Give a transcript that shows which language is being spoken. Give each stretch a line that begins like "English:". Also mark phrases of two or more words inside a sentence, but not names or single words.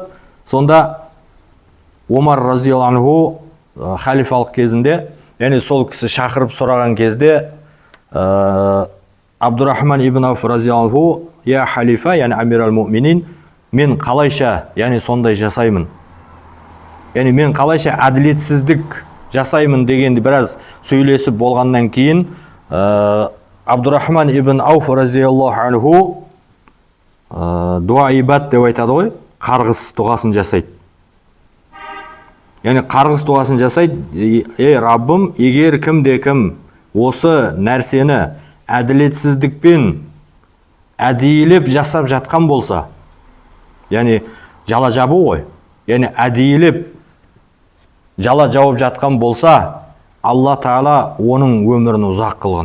Kazakh: Сонда Омар
Arabic: رضي الله عنه
Kazakh: халифалық кезінде, яғни сол кісі шақырып сұраған кезде, Абдурахман ибн Ауф
Arabic: رضي الله عنه, يا خليفة,
Kazakh: яғни
Arabic: أمير المؤمنين,
Kazakh: мен қалайша, яғни сондай жасаймын, яғни мен қалайша әділетсіздік жасаймын дегенді біраз сөйлесіп болғаннан кейін, Абдурахман ибн Ауф
Arabic: رضي الله عنه
Kazakh: дуа ибад деп айтады ғой, қарғыс дұғасын жасайды. Яғни қарғыс дұғасын жасайды. Ей Раббым, егер кім осы нәрсені әділетсіздікпен әдейілеп жасап жатқан болса, яғни жала жабу ғой, яғни әдейілеп жала жауып жатқан болса, Алла Тағала оның өмірін ұзақ қылғын.